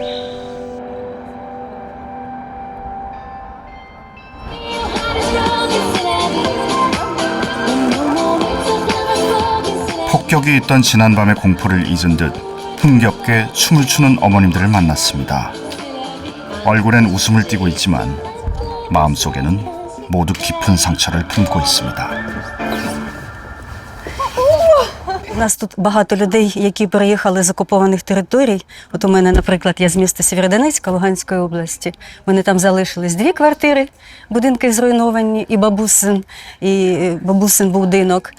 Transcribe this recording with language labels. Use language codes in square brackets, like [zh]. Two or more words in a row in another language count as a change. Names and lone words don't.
[ko] 폭격이 있던 지난밤의 공포를 잊은 듯 흥겹게 춤을 추는 어머님들을 만났습니다. 얼굴엔 웃음을 띠고 있지만 마음속에는 모두 깊은 상처를 품고 있습니다. [uk] У нас тут багато людей, які переїхали з окупованих територій. От у мене, наприклад, я з міста Сєвєродонецька, Луганської області. Вони там залишились 2 квартири, будинки зруйновані, і бабусин будинок.